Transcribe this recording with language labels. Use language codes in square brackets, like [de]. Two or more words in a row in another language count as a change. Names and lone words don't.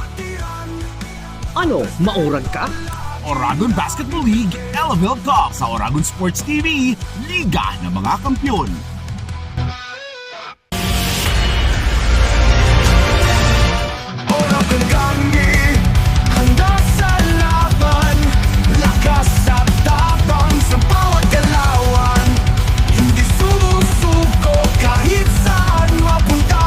[bik] Ano, maurag ka? Oragon Basketball League Elavil Cup sa Oragon Sports TV, [tl] Liga ng mga Kampiyon. Oragon kami, handa sa laban. Lakas at tapang sa bawat galawan. Hindi sumusuko kahit saan mapunta.